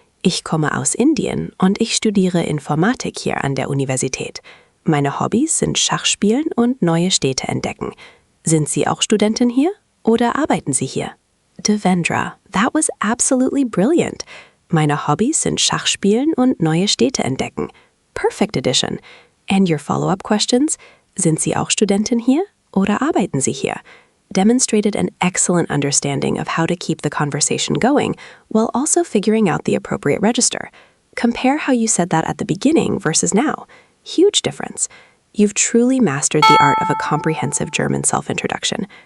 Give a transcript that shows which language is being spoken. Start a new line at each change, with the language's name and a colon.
German: Ich komme aus Indien und ich studiere Informatik hier an der Universität. Meine Hobbys sind Schachspielen und neue Städte entdecken. Sind Sie auch Studentin hier oder arbeiten Sie hier?
English: Devendra, that was absolutely brilliant.
German: Meine Hobbys sind Schachspielen und neue Städte entdecken.
English: Perfect addition. And your follow-up questions?
German: Sind Sie auch Studentin hier oder arbeiten Sie hier?
English: Demonstrated an excellent understanding of how to keep the conversation going while also figuring out the appropriate register. Compare how you said that at the beginning versus now. Huge difference. You've truly mastered the art of a comprehensive German self-introduction.